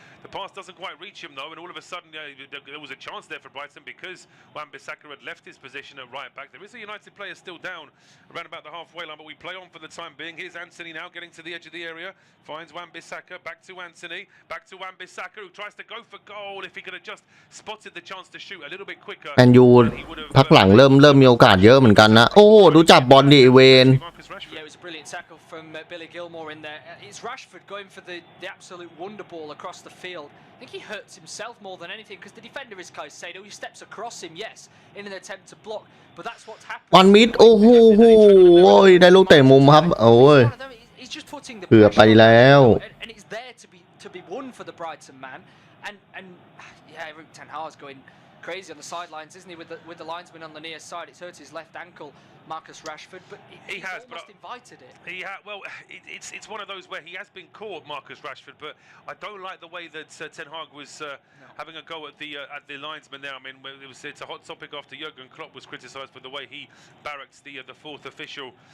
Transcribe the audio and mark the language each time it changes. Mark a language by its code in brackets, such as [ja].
[en] The pass doesn't quite reach him though, and all of a sudden there was a chance there for Brighton because Wan-Bissaka had left his position at right back. There is a United player still down around about the halfway line, but we play on for the time being. Here's Anthony now getting to the edge of the area, finds Wan-Bissaka, back to Anthony, back to Wan-Bissaka, who tries to go for goal. If he could have just spotted the chance to shoot a little bit quicker, [th] แมนยูพักหลังเริ่มมีโอกาสเยอะเหมือนกันนะโอ้ดูจับบอลดิเวน [en] Yeah, it was a brilliant tackle from Billy Gilmore in there. It's Rashford going for the absolute wonder ball across the field. I think he hurts himself more than anything because the defender is Caicedo. He steps across him, yes, in an attempt to block, but that's what's happened. [th] วันมิดโอ้โหได้ลูกเตะมุมครับโอ้ย [en] He's just putting the [th] เกือบไปแล้ว [en] and it's there to be won for the Brighton man. And yeah, Erik ten Hag's going crazy on the sidelines, isn't he? With the linesman on the near side, it's hurt his left ankle, Marcus Rashford, but he has almost invited it. Well, it's one of those where he has been caught, Marcus Rashford, but I don't like the way that Ten Hag was having a go at the linesman there. I mean, it's a hot topic after Jurgen Klopp was criticised for the way he barracked the fourth official